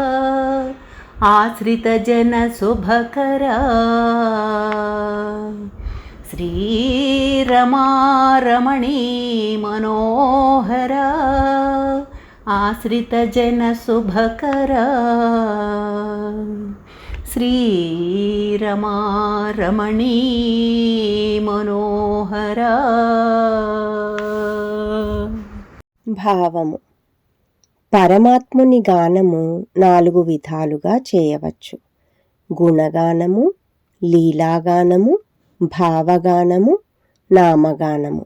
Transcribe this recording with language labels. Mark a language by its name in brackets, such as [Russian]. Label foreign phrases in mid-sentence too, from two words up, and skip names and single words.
[Sanskrit] आश्रितजन शुभकरा श्रीरमारमणी मनोहरा आश्रितजन शुभकरा श्रीरमारमणी मनोहरा। [Telugu] భావము. పరమాత్ముని గానము 4 విధాలుగా చేయవచ్చు. గుణగానము, లీలాగానము, భావగానము, నామగానము.